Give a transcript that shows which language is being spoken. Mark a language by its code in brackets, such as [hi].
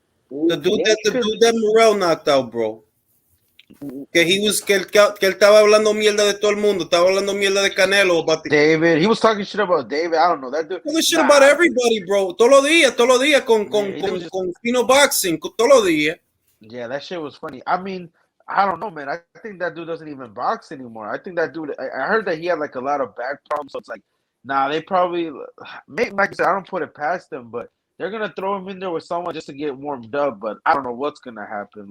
[en] The dude that Morel knocked out, bro. [es] Que él estaba hablando mierda de todo el mundo, estaba hablando mierda de Canelo. [en] David, he was talking shit about David. I don't know that dude. Talking shit about everybody, bro. [es] Todos los días con Fino Boxing, todos los días. [en] Yeah, that shit was funny. I mean, I don't know, man. I think that dude doesn't even box anymore. I think that dude. I heard that he had like a lot of back problems. So it's like, nah, they probably make. Like I said, I don't put it past them, but they're gonna throw him in there with someone just to get warmed up. But I don't know what's gonna happen.